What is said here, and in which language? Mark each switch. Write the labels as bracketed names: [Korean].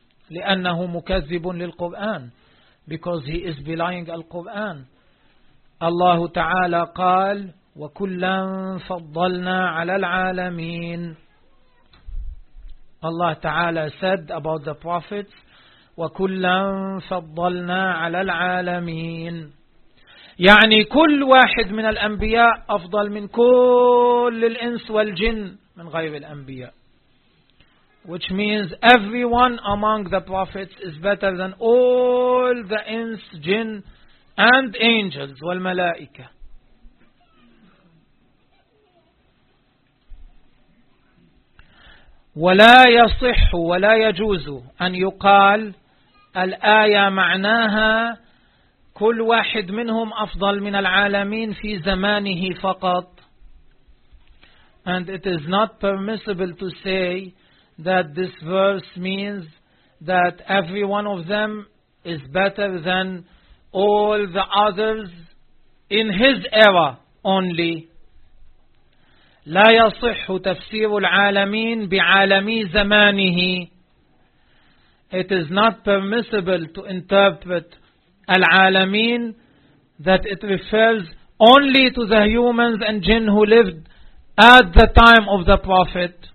[Arabic] لأنه مكذب للقرآن, [English] because he is belying [Arabic] القرآن. الله تعالى قال وكلًا فضلنا على العالمين. الله تعالى [English] said about the prophets [Arabic] وَكُلًّا فَضَّلْنَا عَلَى الْعَالَمِينَ. يعني كل واحد من الأنبياء أفضل من كل الإنس والجن من غير الأنبياء. [English] Which means everyone among the prophets is better than all the إنس, جن and angels والملائكة. [Arabic] وَلَا يَصِحُّ وَلَا يَجُوزُ أَنْ يُقَالْ الآية معناها كل واحد منهم أفضل من العالمين في زمانه فقط. [English] And it is not permissible to say that this verse means that every one of them is better than all the others in his era only. [Arabic] لا يصح تفسير العالمين بعالمي زمانه. [English] It is not permissible to interpret al-alamin that it refers only to the humans and jinn who lived at the time of the Prophet.